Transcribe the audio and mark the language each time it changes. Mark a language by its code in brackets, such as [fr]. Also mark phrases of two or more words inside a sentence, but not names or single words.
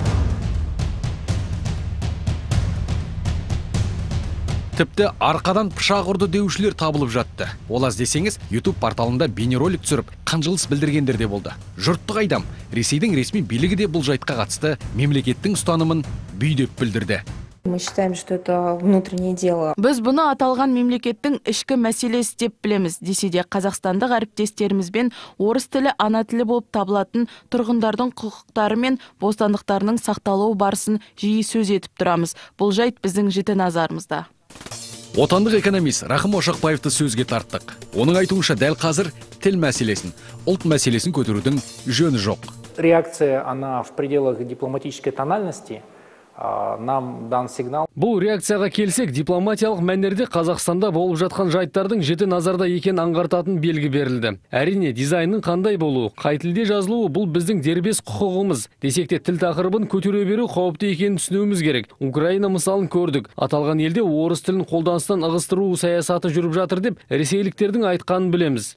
[kk] Тіпті арқадан пышақ ұрды деушілер табылып жатты. Ол аз десеңіз, YouTube порталында бейнеролик түсіріп, қынжылыс білдіргендер де болды. Жұртты қайдам, Ресейдің ресми билігі де бұл жайтқа қатысты мемлекеттің ұстанымын бүйдеп білдірді. [ru] Мы считаем, что это внутреннее дело. [kk] Біз бұны аталған мемлекеттің ішкі мәселесі деп білеміз. Десе де қазақстандық әріптестерімізбен орыс тілі ана тілі болып табылатын тұрғындардың құқықтары мен бостандықтарының сақталуы барысын жиі сөз етіп тұрамыз. Бұл жайт біздің жіті назарымызда. Отандық экономист Рахым Ошақбаевты сөзге тарттық. Оның айтуынша дәл қазір тіл мәселесін, ұлт мәселесін көтерудің жөні жоқ. [ru] Реакция, она в пределах дипломатической тональности. Нам дан сигнал. [kk] Бұл реакцияға келсек, дипломатиялық мәнерде Қазақстанда болып жатқан жайттардың жіті назарда екен аңғартатын белгі берілді. Әрине, дизайнның қандай болуы, қай тілде жазылуы бұл біздің дербес құқығымыз. Десек те тіл тақырыбын көтере беру қауіпті екенін түсінуіміз керек. Украина мысалын көрдік. Аталған елде орыс тілін қолданыстан ығыстыру саясаты жүріп жатыр деп ресейліктердің айтқанын білеміз.